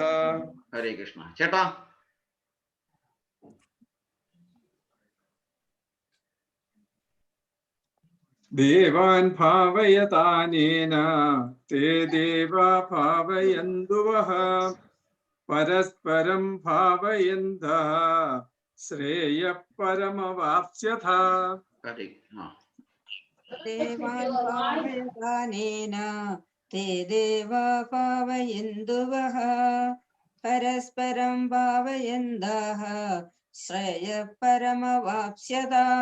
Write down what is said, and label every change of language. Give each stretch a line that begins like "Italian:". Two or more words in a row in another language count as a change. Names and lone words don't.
Malayalam: ഹരേ കൃഷ്ണ. ചേട്ടാ.
Sanskrit: ദേവാൻ ഭാവയതാനേന തേ ദേവാ ഭാവയന്തു വഹ परस्परं भावयन्तः श्रेयः परमवाप्स्यथा. देवान् भावयतानेन ते देवा भावयन्तुवः परस्परं भावयन्तः श्रेयः परमवाप्स्यता.